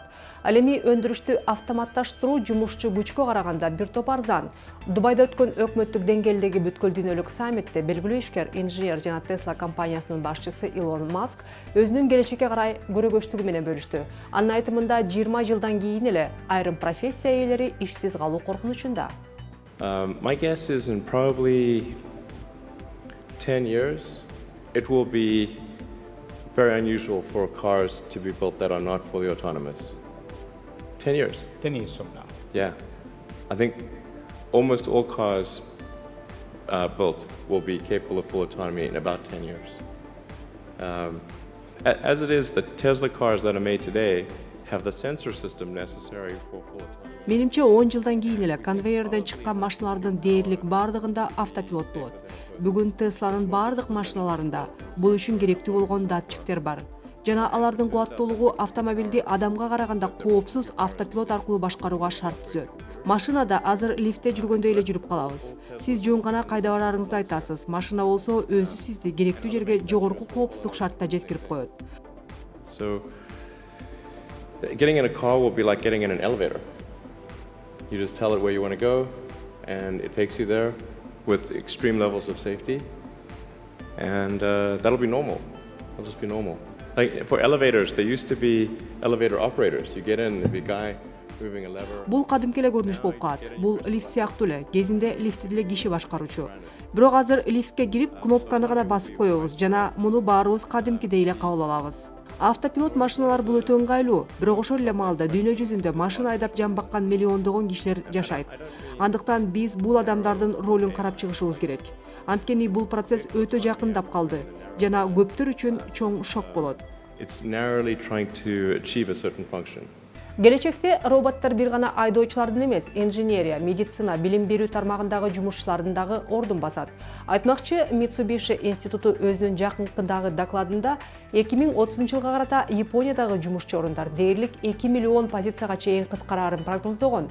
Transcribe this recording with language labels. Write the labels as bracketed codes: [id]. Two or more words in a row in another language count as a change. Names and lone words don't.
[ky] Ал эми өндүрүштү автоматташтыруу жумушчу күчкө караганда бир топ арзан. Дубайда өткөн өкмөттүк деңгээлдеги бүткүл дүйнөлүк саммитте белгилүү ишкер, инженер жана Tesla компаниясынын башчысы Илон Маск өзүнүн келечекке карай көрөгөчтүгү менен бөлүштү. Анын айтымында 20 жылдан кийин эле айрым профессия ээлери ишсиз калуу коркунучунда. [en] My guess is in probably 10 years, it will be very unusual for cars to be built that are not fully autonomous. 10 years. 10 years from now. Yeah. I think almost all cars built will be capable of full autonomy in about 10 years. As it is, the Tesla cars that are made today have the sensor system necessary for full autonomy. [ky] Менимче 10 жылдан кийин эле конвейерден чыккан машиналардын дээрлик бардыгында автопилот болот. Бүгүн Тесланын бардык машиналарында бул үчүн керектүү болгон датчиктер бар. Жана алардын кубаттуулугу автомобилди адамга караганда коопсуз автопилот аркылуу башкарууга шарт түзөт. Машинада азыр лифтте жүргөндөй эле жүрүп калабыз. Сиз жөн гана кайда барарыңызды айтасыз. Машина болсо өзү сизди керектүү жерге жогорку коопсуздук шартта жеткирип коет. [en] So getting in a car will be like getting in an elevator. You just tell it where you want to go, and it takes you there with extreme levels of safety, and that'll be normal. It'll just be normal. Like for elevators, there used to be elevator operators. You get in, there'd be a guy moving a lever. [ky] Бул кадимки эле көрүнүш болуп калат. Бул лифт сыяктуу эле. Кезинде лифтти деле киши башкаруучу. Бирок азыр лифтке кирип, кнопканы гана басып коебуз жана муну баарыбыз кадимкидей эле кабыл алабыз. Автопилот машиналар бул өтө ыңгайлуу, бирок ошол эле маалда дүйнө жүзүндө машина айдап жан баккан миллиондогон кишилер жашайт. Андыктан биз бул адамдардын ролун карап чыгышыбыз керек. Анткени бул процесс өтө жакындап калды жана көптөр үчүн чоң шок болот. [en] It's narrowly trying to achieve a certain function. [ky] Келечекте роботтор бир гана айдоочулардын эмес, инженерия, медицина, билим берүү тармагындагы жумушчулардын дагы ордун басат. Айтмакчы, Mitsubishi институту өзүнүн жакынкыдагы докладында 2030 жылга карата Япониядагы жумушчу орундар дээрлик 2 миллион позицияга чейин кыскарарын прогноздогон.